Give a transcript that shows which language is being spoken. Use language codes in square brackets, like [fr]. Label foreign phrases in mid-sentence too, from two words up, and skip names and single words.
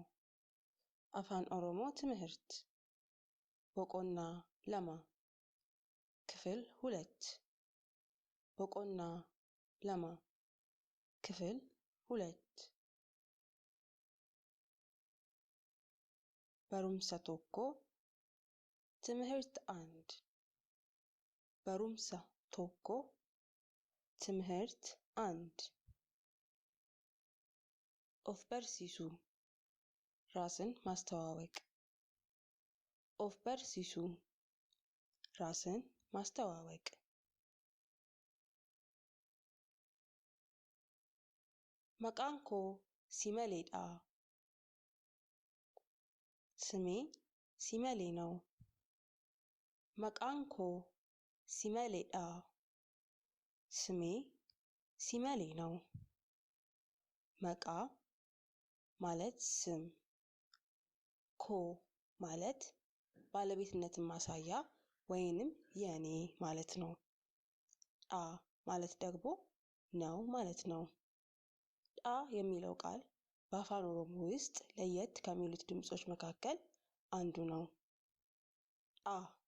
[om] afaan Oromoo ትምህርት boqonnaa 2 ክፍል 2 boqonnaa 2 ክፍል 2 barumsa tokko ትምህርት 1 barumsa tokko ትምህርት 1 of barsiisu [am] ራስን ማስተዋወቅ [om] of barsiisu [am] ራስን ማስተዋወቅ [om] maqaan koo Simaleedha [am] ስሜ ሲመሌ ነው [om] maqaan koo Simaleedha ስሜ [am] ሲመሌ ነው መቃ ማለት ስም ኮ ማለት ባለቤትነትን ማሳያ ወይንም የኔ ማለት ነው አ ማለት ደግሞ ነው ማለት ነው አ የሚለው ቃል በአፋን ኦሮሞ ውስጥ ለየት ከሚሉት ድምጾች መካከል አንዱ ነው አ